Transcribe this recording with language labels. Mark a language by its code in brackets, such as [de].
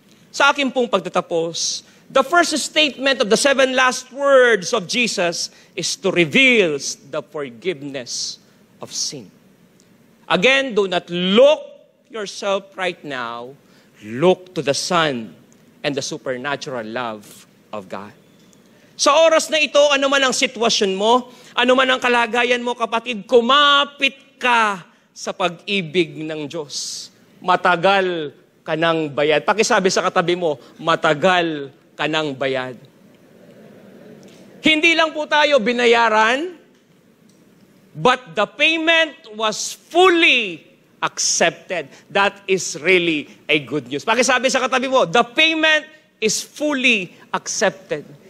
[tl] Sa akin pong pagtatapos, [en] the first statement of the 7 last words of Jesus is to reveal the forgiveness of sin. Again, do not look yourself right now. Look to the Son and the supernatural love of God. [tl] Sa oras na ito, ano man ang sitwasyon mo, ano man ang kalagayan mo, kapatid, kumapit ka sa pag-ibig ng Diyos. Matagal ka ng bayad. Pakisabi sa katabi mo, matagal ka ng bayad. Hindi lang po tayo binayaran, [en] but the payment was fully accepted. That is really a good news. [tl] Pakisabi sa katabi mo, [en] the payment is fully accepted.